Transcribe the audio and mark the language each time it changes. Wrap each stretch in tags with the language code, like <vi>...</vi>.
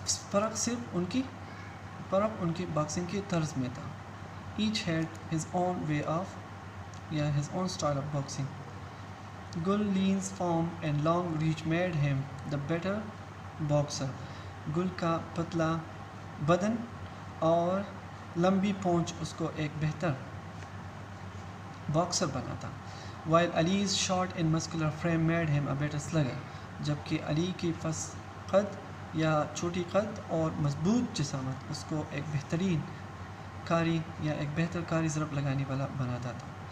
<ur>فرق صرف ان کی باکسنگ کی طرز میں تھا.</ur> <en>Each had his own way of, his own style of boxing. Gul Leen's form and long reach made him the better boxer.</en> <ur>گل کا پتلا بدن اور لمبی پونچھ اس کو ایک بہتر باکسر بناتا.</ur> <en>While Ali's short and muscular frame made him a better slugger.</en> <ur>جبکہ علی کی قد یا چھوٹی قد اور مضبوط جسامت اس کو ایک بہترین کاری یا ایک بہتر کاری ضرب لگانے والا بناتا تھا.</ur>